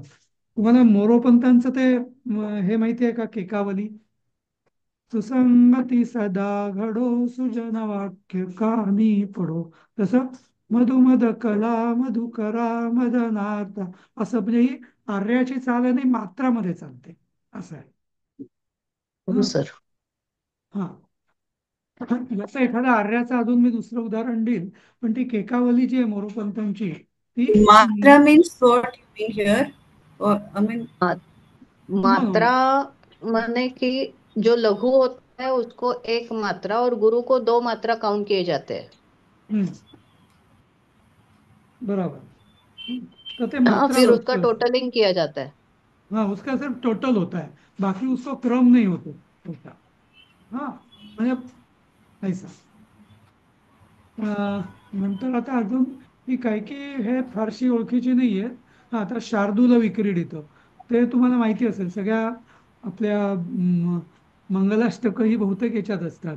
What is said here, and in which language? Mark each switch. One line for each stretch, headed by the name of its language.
Marathi: तुम्हाला मोरोपंतांचं ते हे माहिती आहे का केकावली सुसंगती सदा घडो सुजन वाक्य कानी पडो तसं मधुमद कला मधुकरा मदनार्थ असं म्हणजे ही आर्याची चाल आहे आणि मात्रामध्ये चालते असं आहे. हो सर. हा याचं एखाद्या आर्याचं अजून मी दुसरं उदाहरण देईल पण ती केकावली जी आहे मोरोपंतांची ती
English: Matra means what you mean here? Or I mean,
Hindi: मात्रा माने कि जो लघु होता है उसको एक मात्रा और गुरु को दो मात्रा काउंट किए जाते हैं.
Marathi: बराबर. तो ते
Hindi: हाँ मात्रा फिर वृत्त उसका टोटलिंग किया जाता है. हाँ उसका सिर्फ टोटल होता है बाकी उसको क्रम नहीं होते होता.
Marathi: हाँ म्हणजे ऐसा नंतर आता अजून ही काही की हे फारशी ओळखीची नाही आहेत. हा आता शार्दूल विक्रीडित ते तुम्हाला माहिती असेल सगळ्या आपल्या मंगलाष्टक ही बहुतेक याच्यात असतात.